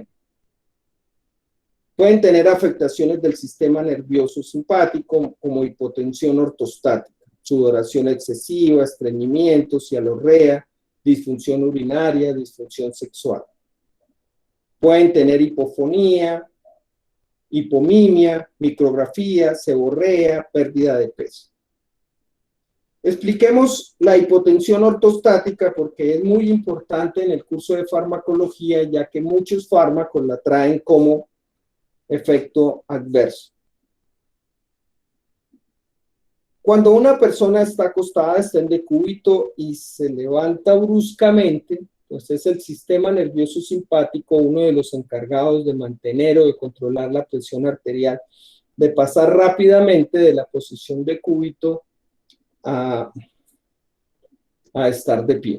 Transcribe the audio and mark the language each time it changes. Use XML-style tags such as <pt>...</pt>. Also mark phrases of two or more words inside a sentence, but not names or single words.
<es>Pueden tener afectaciones del sistema nervioso simpático como hipotensión ortostática, sudoración excesiva, estreñimiento, cialorrea, disfunción urinaria, disfunción sexual. Pueden tener hipofonía, hipomimia, micrografía, seborrea, pérdida de peso. Expliquemos la hipotensión ortostática porque es muy importante en el curso de farmacología, ya que muchos fármacos la traen como efecto adverso. Cuando una persona está acostada, está en decúbito y se levanta bruscamente, pues es el sistema nervioso simpático uno de los encargados de mantener o de controlar la presión arterial, de pasar rápidamente de la posición de cúbito a estar de pie.</es>